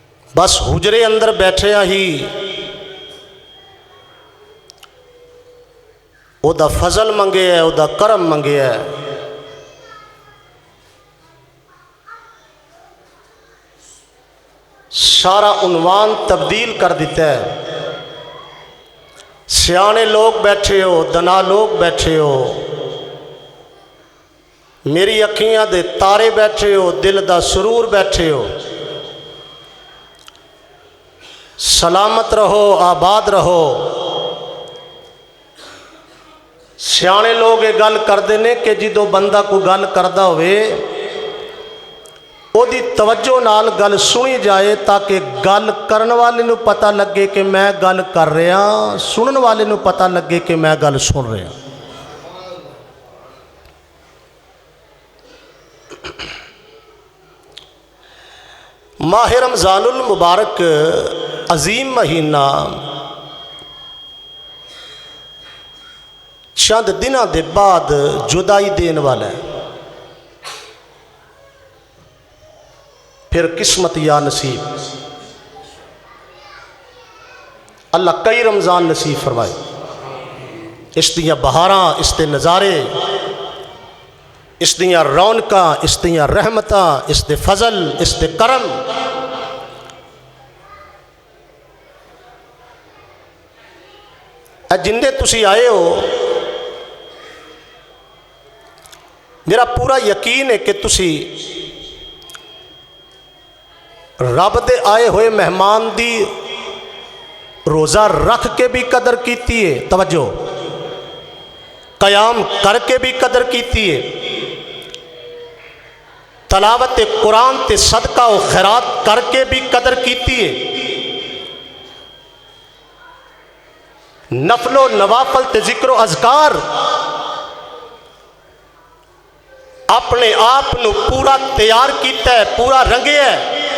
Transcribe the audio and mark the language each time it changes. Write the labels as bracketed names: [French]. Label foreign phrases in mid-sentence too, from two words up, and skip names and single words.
[Punjabi] بس حجرے اندر بیٹھے ہی او دا فضل منگے ہے، او دا کرم منگے ہے. سارا عنوان تبدیل کر دیتا ہے. سیانے لوگ بیٹھے ہو، دنا لوگ بیٹھے ہو، میری اکھیاں دے تارے بیٹھے ہو، دل دا سرور بیٹھے ہو. سلامت رہو، آباد رہو. سیانے لوگ یہ گل کرتے ہیں کہ جدو بندہ کو گل کردا ہوئے او دی توجہ نال گل سنی جائے تاکہ گل کرن والے نو پتہ لگے کہ میں گل کر رہا، سنن والے نو پتہ لگے کہ میں گل سن رہا. ماہ رمضان المبارک عظیم مہینہ چند دنوں دے بعد جدائی دین والا ہے. پھر قسمت یا نصیب. اللہ کئی رمضان نصیب فرمائے. اس دیاں بہاراں، اس دے نظارے، اس دیاں رونقاں، اس دیاں رحمتاں، اس دے فضل، اس دے کرم. اے جندے تسی آئے ہو، میرا پورا یقین ہے کہ تسی رب دے آئے ہوئے مہمان دی روزہ رکھ کے بھی قدر کیتی ہے. توجہ، قیام کر کے بھی قدر کیتی ہے، تلاوت قرآن تے صدقہ و خیرات کر کے بھی قدر کیتی ہے، نفل و نوافل تے ذکر و اذکار اپنے آپ نو پورا تیار کیتا ہے، پورا رنگے ہے.